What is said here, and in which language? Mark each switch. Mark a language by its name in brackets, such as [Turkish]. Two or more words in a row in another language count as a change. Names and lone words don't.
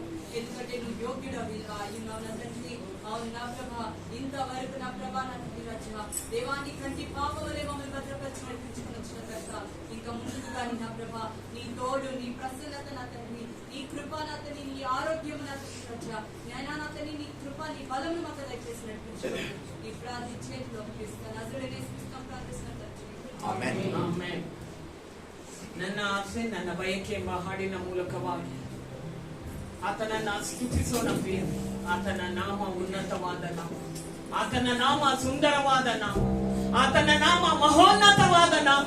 [Telugu] ఎందుకంటే నువ్వు యోగ్యుడు అయ్యున్నావు నా తండ్రి. అవును నా ప్రభా, ఇంతవరకు నా ప్రభా నా తండ్రి రచన దేవాన్ని కంటి పాప వలె మమ్మల్ని భద్రపరిచి నడిపించుకుని వచ్చిన కర్త, ఇంకా ముందుకు కానీ నా ప్రభా నీ తోడు, నీ ప్రసన్నత నా తండ్రి, నీ కృప నా తండ్రి, నీ ఆరోగ్యం నా తండ్రి రచన జ్ఞానా నా తండ్రి, నీ కృప నీ బలము మాకు దయచేసి నడిపించు. ఈ ప్రార్థన చేతిలో ఇస్తాను, నజరేయుడైన యేసుక్రీస్తు ప్రార్థిస్తున్నాను తండ్రి. [Kannada] ಆಮೆನ್. ನನ್ನ ಆಸೆ ನನ್ನ ಬಯಕೆ ಎಂಬ ಹಾಡಿನ ಮೂಲಕವಾಗಿ ಆತನನ್ನ ಸ್ತುತಿಸೋಣ ಪ್ರಿಯ. ಆತನ ನಾಮ ಉನ್ನತವಾದ ನಾಮ, ಆತನ ನಾಮ ಸುಂದರವಾದ ನಾಮ, ಆತನ ನಾಮ ಮಹೋನ್ನತವಾದ ನಾಮ.